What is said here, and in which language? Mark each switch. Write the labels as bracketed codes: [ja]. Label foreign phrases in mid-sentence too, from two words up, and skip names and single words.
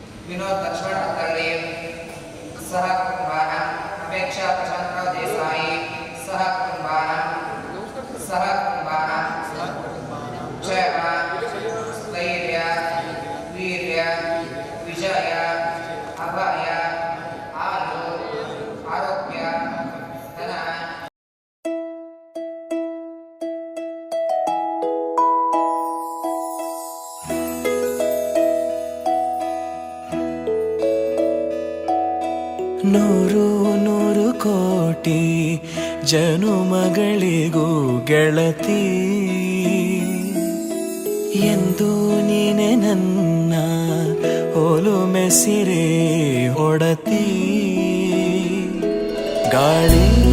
[mr] विनोद लक्ष्मण अत्तल्ली सह कुटुंबानां अपेक्षा प्रशांतराव देसाई सह कुटुंबानां [sa] जय स्थैर्य वीर्य विजय अभय आयु आरोग्य धन [kn] ನೂರು ನೂರು ಕೋಟಿ ಜನುಮಗಳಿಗೂ ಗೆಳತಿ ಎಂದು ನೀನೆ ನನ್ನ ಒಲುಮೆ ಸಿರೆ ಒಡತಿ ಗಾಳಿ